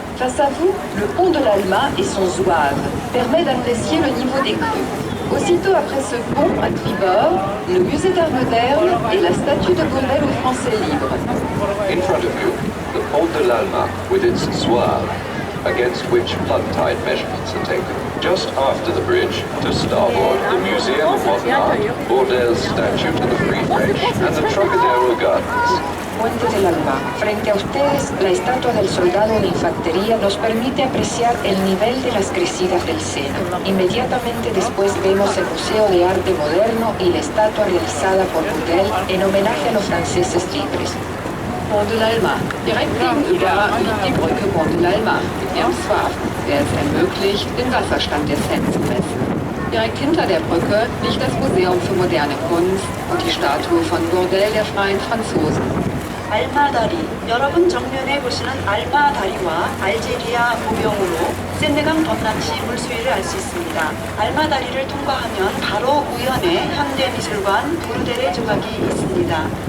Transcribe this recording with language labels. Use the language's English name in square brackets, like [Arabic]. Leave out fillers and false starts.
[French] Face à vous, le pont de l'Alma et son zouave permet d'apprécier le niveau des crues. Aussitôt après ce pont, à tribord, le musée d'art moderne et la statue de Bourdelle aux Français libres. [English] In front of you, the Pont de l'Alma with its zouave, against which flood tide measurements are taken. Just after the bridge, to starboard, the Museum of Modern Art, Bourdelle's statue to the Free French, and the Trocadero Gardens. [Spanish] Puente del Alma. Frente a ustedes, la estatua del soldado de infantería nos permite apreciar el nivel de las crecidas del Sena. Inmediatamente después vemos el Museo de Arte Moderno y la estatua realizada por Bourdelle en homenaje a los franceses libres. [French] Pont de l'Alma. [German] Direkt gegenüber liegt die Brücke Pont de l'Alma mit ihrem Zouave, der es ermöglicht, den Wasserstand der Seine zu messen. Direkt hinter der Brücke liegt das Museum für moderne Kunst und die Statue von Bourdelle der freien Franzosen. [Korean] 알마다리. 여러분 정면에 보시는 알마다리와 알제리아 모병으로 샌드강 덤락시 물수위를 알 수 있습니다. 알마다리를 통과하면 바로 우연에 현대미술관 부르데레 조각이 있습니다.